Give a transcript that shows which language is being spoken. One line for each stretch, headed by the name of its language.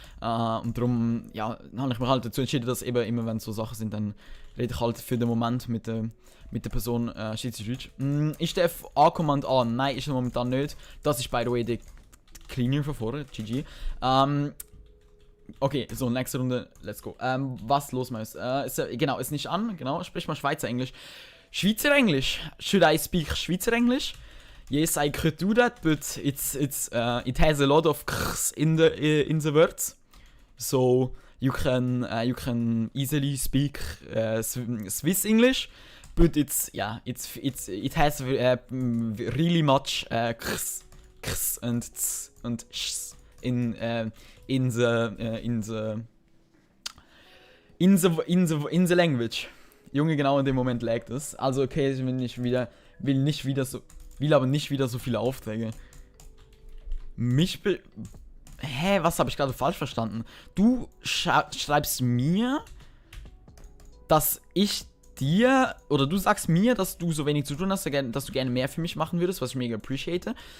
German: Und darum, ja, habe ich mich halt dazu entschieden, dass eben immer, wenn so Sachen sind, dann rede ich halt für den Moment mit der Person Schweizerdeutsch. Ist der A-Command an? Nein, ist er momentan nicht. Das ist,
English: by the way,
German: der Cleaner von vorher, GG. Okay, so, nächste Runde,
English: let's go.
German: Was los, Maus? Genau, ist nicht an, genau, sprich mal Schweizer Englisch.
English: Schweizer English? Should I speak Schweizer English? Yes, I could do that, but it has a lot of k's in the words. So, you can easily speak Swiss English, but it has really much k's and t's and sh's in the language.
German: Junge, genau in dem Moment laggt es. Also okay, ich will aber nicht wieder so viele Aufträge. Hä, was habe ich gerade falsch verstanden? Du schreibst mir, dass ich dir, oder du sagst mir, dass du so wenig zu tun hast, dass du gerne mehr für mich machen würdest, was ich mega appreciate.